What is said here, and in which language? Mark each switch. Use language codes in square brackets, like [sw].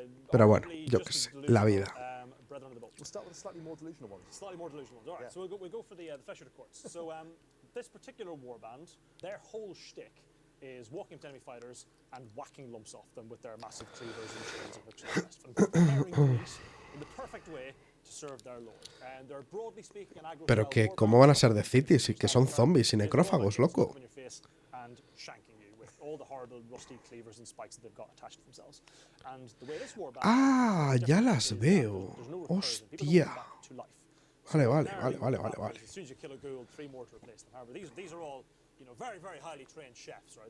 [es] Pero bueno, yo qué sé, la vida. [en] We'll start with a slightly more delusional one. Slightly more delusional ones. All right, so we'll go for the Flesher Courts. So this particular warband, their whole shtick is walking up to enemy fighters and whacking lumps off them with their massive cleavers and chains and hooks and the rest, and preparing the meat in the perfect way to serve their lord. And they're broadly speaking an aggro. [es] Pero que cómo van a ser de cities y que son zombies y necrófagos, loco. [en] And shanking you with all the horrible rusty cleavers and spikes that they've got attached to themselves. And the way this warband [es] Ah, ya las veo. Hostia. Vale. [en] As soon as you kill a ghoul, 3 more to replace them. However, these are all, you know, very, very highly trained chefs, right?